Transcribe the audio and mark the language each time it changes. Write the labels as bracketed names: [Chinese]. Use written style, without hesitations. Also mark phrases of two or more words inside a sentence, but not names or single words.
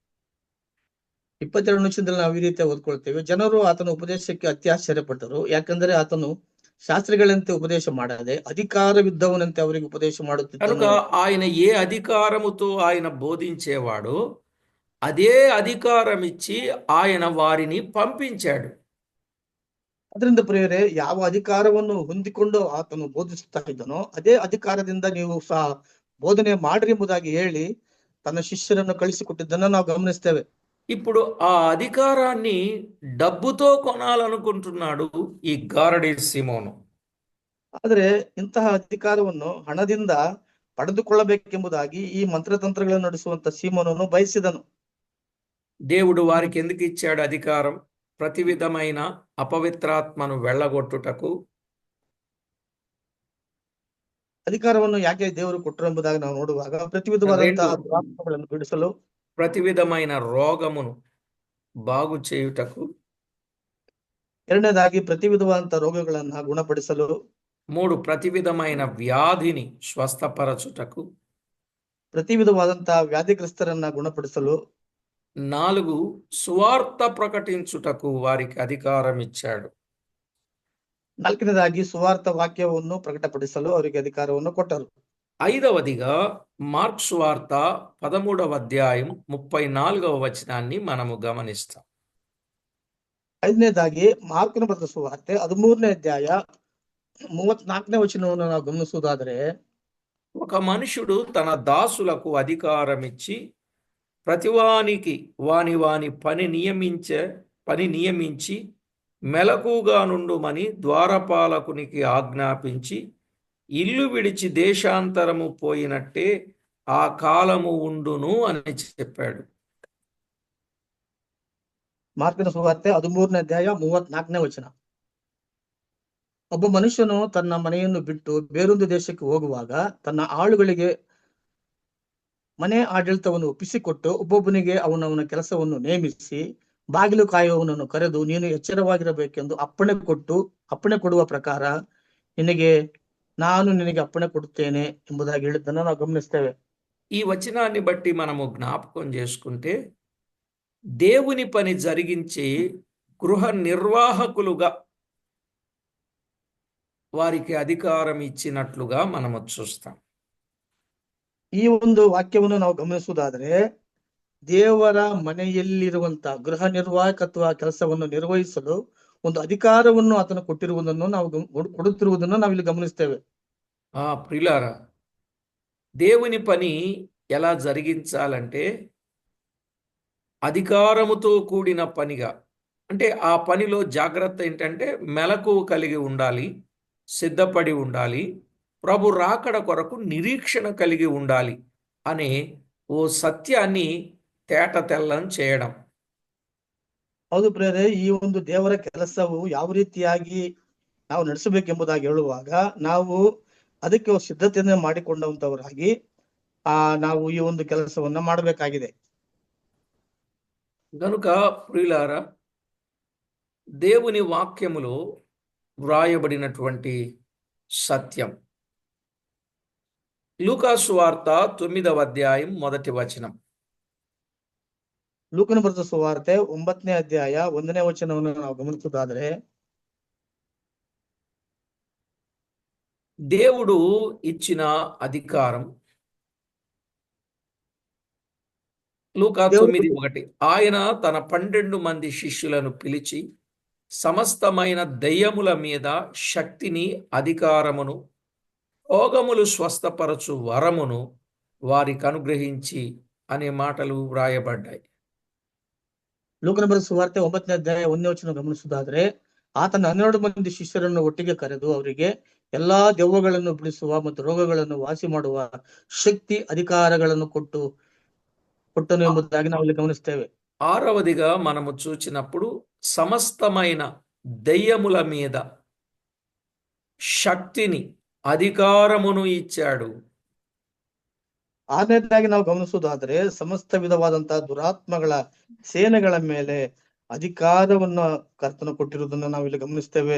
[Kannada] 22 ವಚನದಲ್ಲಿ ನಾವು ಈ ರೀತಿ ಓದ್ಕೊಳ್ತೇವೆ. ಜನರು ಆತನ ಉಪದೇಶಕ್ಕೆ ಅತ್ಯಾಶ್ಚರ್ಯಪಟ್ಟರು, ಯಾಕಂದರೆ ಆತನು ಶಾಸ್ತ್ರಿಗಳಂತೆ ಉಪದೇಶ ಮಾಡದೆ ಅಧಿಕಾರವಿದ್ದವನಂತೆ ಅವರಿಗೆ ಉಪದೇಶ కనుక ಮಾಡುತ್ತಿದ್ದನು. [Telugu] ఆయన ఏ అధికారముతో ఆయన బోధించేవాడో అదే అధికారం ఇచ్చి ఆయన వారిని పంపించాడు. [Kannada] ಅದರಿಂದ ಪ್ರಿಯರೇ, ಯಾವ ಅಧಿಕಾರವನ್ನು ಹೊಂದಿಕೊಂಡು ಆತನು ಬೋಧಿಸುತ್ತಾ ಇದ್ದನೋ ಅದೇ ಅಧಿಕಾರದಿಂದ ನೀವು ಸಹ ಬೋಧನೆ ಮಾಡ್ರಿ ಎಂಬುದಾಗಿ ಹೇಳಿ ತನ್ನ ಶಿಷ್ಯರನ್ನು ಕಳಿಸಿಕೊಟ್ಟಿದ್ದನ್ನು ನಾವು ಗಮನಿಸ್ತೇವೆ. [Telugu] ఇప్పుడు ఆ అధికారాన్ని డబ్బుతో కొనాలనుకుంటున్నాడు ఈ గారడీ సీమోను. [Kannada] ಆದ್ರೆ ಇಂತಹ ಅಧಿಕಾರವನ್ನು ಹಣದಿಂದ ಪಡೆದುಕೊಳ್ಳಬೇಕೆಂಬುದಾಗಿ ಈ ಮಂತ್ರತಂತ್ರಗಳನ್ನು ನಡೆಸುವಂತ ಸೀಮೋನನು ಬಯಸಿದನು. [Telugu] దేవుడు వారికి ఎందుకు ఇచ్చాడు అధికారం? ప్రతి విధమైన అపవిత్రాత్మను వెళ్ళగొట్టుటకు, [Kannada] ಅಧಿಕಾರವನ್ನು ಯಾಕೆ ದೇವರು ಕೊಟ್ಟರು ಎಂಬುದಾಗಿ ನಾವು ನೋಡುವಾಗ ಪ್ರತಿ ವಿಧವಾದಂತಹ రెండు ದುರಾತ್ಮಗಳನ್ನು ಬಿಡಿಸಲು, [Telugu] ప్రతి విధమైన రోగమును బాగు చేయుటకు, [Kannada] ಎರಡನೇದಾಗಿ ಪ್ರತಿ ವಿಧವಾದಂತಹ ರೋಗಗಳನ್ನ ಗುಣಪಡಿಸಲು, [Telugu] 3 ప్రతి విధమైన వ్యాధిని స్వస్థపరచుటకు, [Kannada] ಪ್ರತಿ ವಿಧವಾದಂತಹ ವ್ಯಾಧಿಗ್ರಸ್ತರನ್ನ ಗುಣಪಡಿಸಲು, [Telugu] 4 సువార్త ప్రకటించుటకు వారికి అధికారం ఇచ్చాడు. [Kannada] ನಾಲ್ಕನೇದಾಗಿ ಸುವಾರ್ಥ ವಾಕ್ಯವನ್ನು ಪ್ರಕಟಪಡಿಸಲು ಅವರಿಗೆ ಅಧಿಕಾರವನ್ನು ಕೊಟ್ಟರು. [Telugu] 5వదిగా మార్క్స్ వార్త 13వ అధ్యాయం 34వ వచనాన్ని మనము గమనిస్తాం. [Kannada] 5ನೇದಾಗಿ ಮಾರ್ಕನ ಬರೆದ ಸುವಾರ್ತೆ 13ನೇ ಅಧ್ಯಾಯ 34ನೇ ವಚನವನ್ನು ನಾವು ಗಮನಿಸುವುದಾದರೆ, [Telugu] ఒక మనుషుడు తన దాసులకు అధికారం ఇచ్చి ప్రతివానికి వాని వాని పని నియమించి మెలకుగా నుండుమని ద్వారపాలకునికి ఆజ్ఞాపించి ఇల్లు విడిచి దేశాంతరము పోయినట్టే ఆ కాలము ఉండును అని చెప్పాడు. [Kannada] ಮಾರ್ಕನ ಸುವಾರ್ತೆ 13ನೇ ಅಧ್ಯಾಯ 34ನೇ ವಚನ. ಒಬ್ಬ ಮನುಷ್ಯನು ತನ್ನ ಮನೆಯನ್ನು ಬಿಟ್ಟು ಬೇರೊಂದು ದೇಶಕ್ಕೆ ಹೋಗುವಾಗ ತನ್ನ ಆಳುಗಳಿಗೆ ಮನೆ ಆಡಳಿತವನ್ನು ಒಪ್ಪಿಸಿಕೊಟ್ಟು ಒಬ್ಬೊಬ್ಬನಿಗೆ ಅವನವನ ಕೆಲಸವನ್ನು ನೇಮಿಸಿ ಬಾಗಿಲು ಕಾಯುವವನನ್ನು ಕರೆದು ನೀನು ಎಚ್ಚರವಾಗಿರಬೇಕೆಂದು ಅಪ್ಪಣೆ ಕೊಡುವ ಪ್ರಕಾರ ನಾನು ನಿನಗೆ ಅಪ್ಪಣೆ ಕೊಡುತ್ತೇನೆ ಎಂಬುದಾಗಿ ಹೇಳಿದ್ದನ್ನು ನಾವು ಗಮನಿಸ್ತೇವೆ. [Telugu] ఈ వచనాన్ని బట్టి మనము జ్ఞాపకం చేసుకుంటే దేవుని పని జరిగించి గృహ నిర్వాహకులుగా వారికి అధికారం ఇచ్చినట్లుగా మనము చూస్తాం. [Kannada] ಈ ಒಂದು ವಾಕ್ಯವನ್ನು ನಾವು ಗಮನಿಸುವುದಾದರೆ ದೇವರ ಮನೆಯಲ್ಲಿರುವಂತ ಗೃಹ ನಿರ್ವಾಹಕತ್ವ ಕೆಲಸವನ್ನು ನಿರ್ವಹಿಸಲು ಒಂದು ಅಧಿಕಾರವನ್ನು ಆತನು ಕೊಡುತ್ತಿರುವುದನ್ನು ನಾವಿಲ್ಲಿ ಗಮನಿಸ್ತೇವೆ. [Telugu] ప్రియులారా, దేవుని పని ఎలా జరిగించాలంటే అధికారముతో కూడిన పనిగా, అంటే ఆ పనిలో జాగ్రత్త ఏంటంటే మెలకువ కలిగి ఉండాలి, సిద్ధపడి ఉండాలి, ప్రభు రాకడ కొరకు నిరీక్షణ కలిగి ఉండాలి అనే ఓ సత్యాన్ని తేట తెల్లం చేయడం. [Kannada] ಹೌದು ಪ್ರೇರೆ, ಈ ಒಂದು ದೇವರ ಕೆಲಸವು ಯಾವ ರೀತಿಯಾಗಿ ನಾವು ನಡೆಸಬೇಕೆಂಬುದಾಗಿ ಹೇಳುವಾಗ ನಾವು ಅದಕ್ಕೆ ಸಿದ್ಧತೆಯನ್ನು ಮಾಡಿಕೊಂಡಂತವರಾಗಿ ನಾವು ಈ ಒಂದು ಕೆಲಸವನ್ನ ಮಾಡಬೇಕಾಗಿದೆ. [Telugu] గనుక ప్రియులారా, దేవుని వాక్యములో వ్రాయబడినటువంటి సత్యం లూకాసు వార్త 9వ అధ్యాయం 1వ వచనం. [Kannada] ಲೂಕನ ಬರೆದ ಸುವಾರ್ತೆ 9ನೇ ಅಧ್ಯಾಯ 1ನೇ ವಚನವನ್ನು ನಾವು ಗಮನಿಸುವುದಾದ್ರೆ, [Telugu] దేవుడు ఇచ్చిన అధికారం. లూకా దేవుడు 9:1. ఆయన తన 12 మంది శిష్యులను పిలిచి సమస్తమైన దయ్యముల మీద శక్తిని, అధికారమును, రోగములు స్వస్థపరచు వరమును వారికి అనుగ్రహించి అనే మాటలు వ్రాయబడ్డాయి. [Kannada] ಲೂಕನ ಬರೆದ ಸುವಾರ್ತೆ 9ನೇ ಅಧ್ಯಾಯ 1ನೇ ವಚನ ಗಮನಿಸುವುದಾದ್ರೆ, ಆತನ 12 ಮಂದಿ ಶಿಷ್ಯರನ್ನು ಒಟ್ಟಿಗೆ ಕರೆದು ಅವರಿಗೆ ಎಲ್ಲಾ ದೆವ್ವಗಳನ್ನು ಬಿಡಿಸುವ ಮತ್ತು ರೋಗಗಳನ್ನು ವಾಸಿ ಮಾಡುವ ಶಕ್ತಿ ಅಧಿಕಾರಗಳನ್ನು ಕೊಟ್ಟನು ಎಂಬುದಾಗಿ ನಾವು ಇಲ್ಲಿ ಗಮನಿಸ್ತೇವೆ. [Telugu] 6వదిగా మనము చూచినప్పుడు సమస్తమైన దయ్యముల మీద శక్తిని, అధికారమును ఇచ్చాడు. [Kannada] 6ನೇದಾಗಿ ನಾವು ಗಮನಿಸುವುದಾದ್ರೆ, ಸಮಸ್ತ ವಿಧವಾದಂತಹ ದುರಾತ್ಮಗಳ ಸೇನೆಗಳ ಮೇಲೆ ಅಧಿಕಾರವನ್ನು ಕರ್ತನು ಕೊಟ್ಟಿರುವುದನ್ನು ನಾವು ಇಲ್ಲಿ ಗಮನಿಸ್ತೇವೆ.